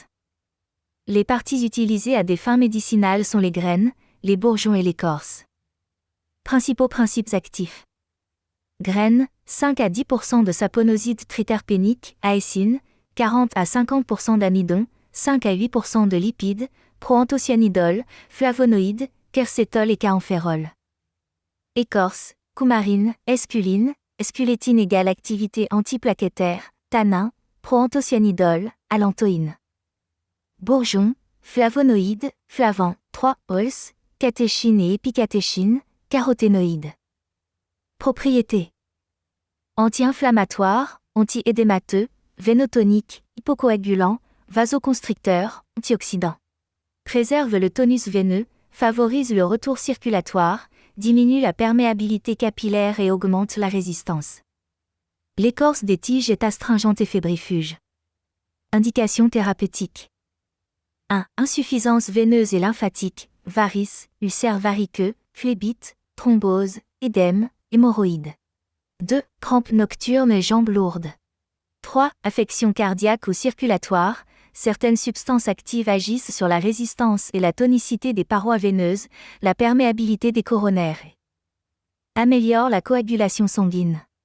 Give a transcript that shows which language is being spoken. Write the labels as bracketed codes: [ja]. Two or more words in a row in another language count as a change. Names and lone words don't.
[fr] Les parties utilisées à des fins médicinales sont les graines, les bourgeons et l'écorce. Principaux principes actifs. Graines, 5 à 10% de saponosides triterpéniques, aécine, 40 à 50% d'amidon, 5 à 8% de lipides, proanthocyanidol, flavonoïdes, quercétol et caemphérol. Écorce, coumarine, esculine, esculétine égale activité antiplaquettaire, tanin, proanthocyanidol, allantoïne. Bourgeons, flavonoïdes, flavans, 3-ols, catéchine et épicatéchine, caroténoïdes. Propriétés. Anti-inflammatoire, anti-édémateux, vénotonique, hypocoagulant, vasoconstricteur, antioxydant. Préserve le tonus veineux, favorise le retour circulatoire, diminue la perméabilité capillaire et augmente la résistance. L'écorce des tiges est astringente et fébrifuge. Indications thérapeutiques. 1. Insuffisance veineuse et lymphatique, varices, ulcères variqueux, phlébite, thrombose, édème, hémorroïdes. 2. Crampes nocturnes et jambes lourdes. 3. Affections cardiaques ou circulatoires. Certaines substances actives agissent sur la résistance et la tonicité des parois veineuses, la perméabilité des coronaires. Améliore la coagulation sanguine.